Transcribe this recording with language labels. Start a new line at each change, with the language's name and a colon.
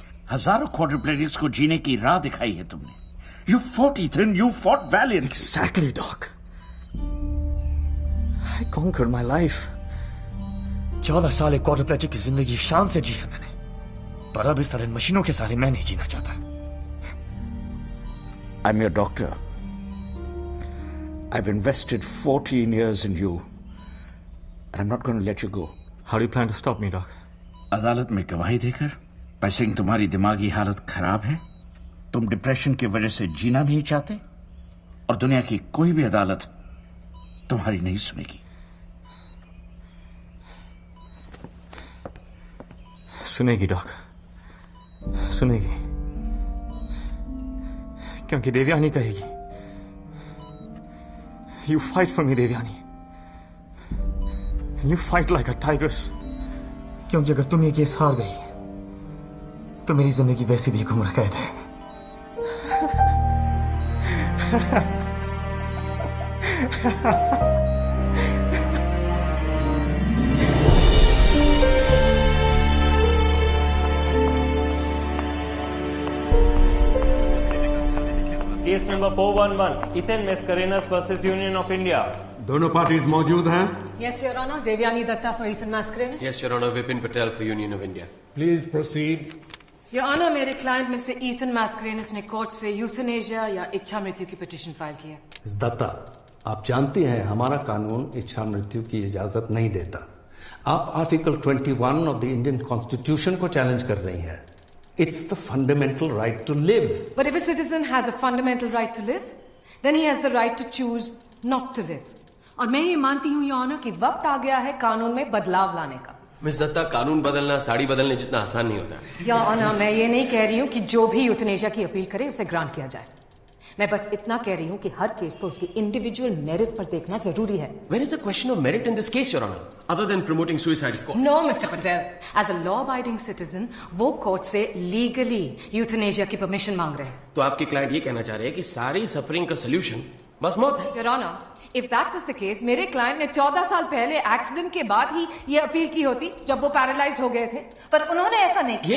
Hindi: हजारों क्वाड्रिप्लेजिक्स को जीने की राह दिखाई है तुमने।
English: You fought, Ethan. You fought valiantly. Exactly, Doc. I conquered my life.
Hindi: 14 साल एक क्वाड्रिप्लेजिक की जिंदगी शान से जी है मैंने, पर अब इस तरह इन मशीनों के सहारे मैं नहीं जीना चाहता।
English: I'm your doctor. I've invested 14 years in you, and I'm not going to let you go. How do you plan to stop me, Doc?
Hindi: अदालत में गवाही देकर, वैसे ही तुम्हारी दिमागी हालत खराब है, तुम डिप्रेशन की वजह से जीना नहीं चाहते, और दुनिया की कोई भी अदालत तुम्हारी नहीं सुनेगी। सुनेगी डॉक, सुनेगी, क्योंकि देवयानी कहेगी,
English: You fight for me, Devyani, and you fight like a tigress.
Hindi: क्योंकि अगर तुम ये केस हार गई तो मेरी जिंदगी वैसे भी गुमराह कैद है। Case number 411 Ethan Mascarenhas versus union of India. दोनों पार्टीज मौजूद हैं?
English: Yes, Your Honor. Devyani Datta for Ethan Mascarenhas. Yes, Your Honor. Vipin Patel for Union of India. Please proceed.
Hindi: Your Honor, मेरे क्लाइंट मिस्टर ईथन मैस्करेनस ने court से euthanasia या इच्छा मृत्यु की पिटीशन फाइल की है। दत्ता, आप जानते हैं हमारा कानून इच्छा मृत्यु की इजाजत नहीं देता। आप article 21 of the Indian constitution को चैलेंज कर रही हैं।
English: It's the fundamental right to live. But if a citizen has a fundamental right to live, then he has the right to choose not to live.
Hindi: और मैं ये मानती हूँ Your Honor कि वक्त आ गया है कानून में बदलाव लाने का। मिस दत्ता, कानून बदलना साड़ी बदलने जितना आसान नहीं होता। Your Honor, मैं ये नहीं कह रही हूँ कि जो भी यूथनेशिया की अपील करे उसे ग्रांट किया जाए। मैं बस इतना कह रही हूँ कि हर केस को उसकी इंडिविजुअल मेरिट पर देखना जरूरी है।
English: Where is the question of merit in this case, Your Honor? Other than promoting suicide, of course. No, Mr. Patel. As a law-abiding citizen,
Hindi: वो कोर्ट से लीगली यूथनेशिया की परमिशन मांग रहे हैं। तो आपके क्लाइंट ये कहना चाह रहे हैं कि सारी सफरिंग का सोल्यूशन बस मौत है।
English: Your Honor, if that was the case,
Hindi: मेरे क्लाइंट ने 14 साल पहले एक्सीडेंट के बाद ही ये अपील की होती जब वो पैरालाइज्ड हो गए थे, पर उन्होंने ऐसा नहीं किया।